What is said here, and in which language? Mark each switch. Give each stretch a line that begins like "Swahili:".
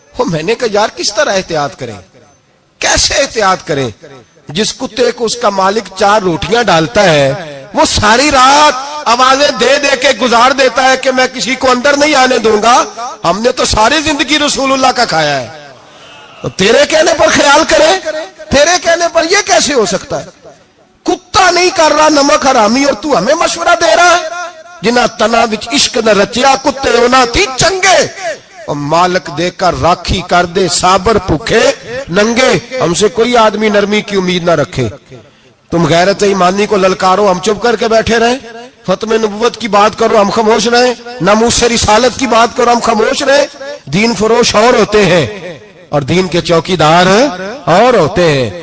Urdu: میں نے کہا یار کس طرح احتیاط کریں, کیسے احتیاط کریں؟ جس کتے کو اس کا مالک 4 روٹیاں ڈالتا ہے وہ ساری رات آوازیں دے دے کے گزار دیتا ہے کہ میں کسی کو اندر نہیں آنے دوں گا. ہم نے تو ساری زندگی رسول اللہ کا کھایا ہے. تو تیرے کہنے پر خیال کرے, تیرے کہنے پر یہ کیسے ہو سکتا ہے؟ کتا نہیں کر رہا نمک حرامی اور تو ہمیں مشورہ دے رہا ہے.
Punjabi: جنہ تنا وچ عشق نہ رچیا کتے ہونا تھی چنگے, اور مالک دے کر راکھی کر دے صابر بھوکے ننگے.
Urdu: ہم سے کوئی آدمی نرمی کی امید نہ رکھے. تم غیرت ایمانی کو للکارو, ہم چپ کر کے بیٹھے رہیں. ختم نبوت کی بات کرو ہم خاموش رہیں. ناموس رسالت کی بات کرو ہم خاموش رہیں. دین فروش اور ہوتے ہیں اور دین کے چوکیدار اور ہوتے ہیں.